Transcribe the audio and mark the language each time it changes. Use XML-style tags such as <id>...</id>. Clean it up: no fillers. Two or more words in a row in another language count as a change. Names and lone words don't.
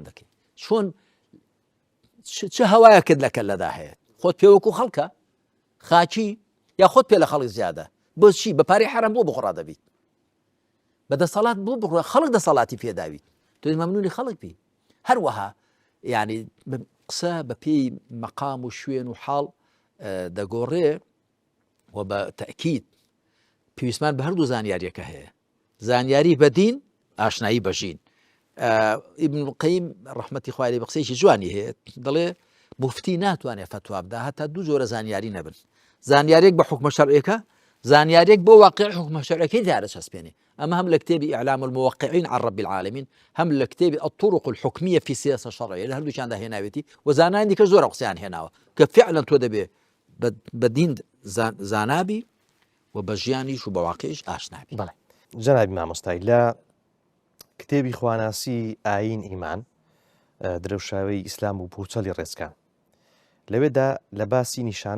<ckb>دەکەی چۆن چه هەوایە کرد لەکە لەدا هەیە خۆت پێوەکو خەڵکە خاچی یا خۆت پێ لە خەڵک زیادە بۆ چی بە پارەی حرام بۆ بخڕا دەبیت بە دەسەڵات بۆ بخڕا خەڵک دەسەڵاتی پێداویت تۆ مەمنونی خەڵک بی هەروەها یعنی قسە بە پێی مەقام و شوێن و حاڵ دەگۆڕێ و بە تەکید پێویستمان بە هەردوو زانیاریەکە هەیە زانیاری بە دین ئاشنایی بەژین. ئیبن القەیم ڕەحمەتی خوای لێ بە قسەیەکی جوانی هەیە دەڵێ موفتی ناتوانێت فتوا بدا هەتا دوو جۆرە زانیاری نەبن زانیارێک بە حکمە شەرعیەکە زانیارێک بۆ واقع حکمە شەرعیەکەی دیارە چەسپێنێ ئەمە هەم لە کتێبی ئیعلام الموقعین عن رب العالمین هەم لە کتێبی الطرق الحکمیە في السیاسة الشرعیة لە هەردووکیاندا هێناوێتی و زانانی دیکە زۆر قسەیان هێناوە کە فعلا تۆ دەبێ بە دین زانابی و بە ژیانیش و بە واقعیش ئاشنابی. بەڵێ جەنابی مامۆستای لە کتێبی خواناسی ئاین ئیمان درەوشاوی ئیسلام و پوچەلی ڕێزکان لەوێدا لە باسی نیشانە</ckb>